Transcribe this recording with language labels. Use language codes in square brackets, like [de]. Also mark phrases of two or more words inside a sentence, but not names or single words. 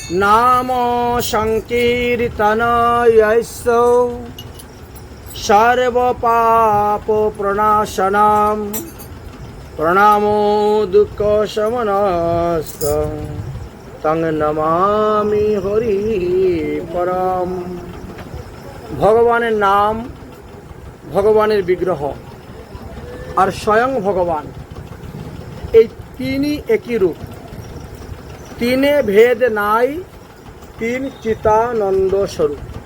[sa] नाम संकीर्तनयस्य सर्वपापप्रणाशनं प्रणामो दुःखशमनस्य तं नमामि हरि परम। [bn] ভগবানের নাম, ভগবানের বিগ্রহ আর স্বয়ং ভগবান, এই তিনই একই রূপ, তিনে ভেদ নাই, তিন চিতানন্দ স্বরূপ।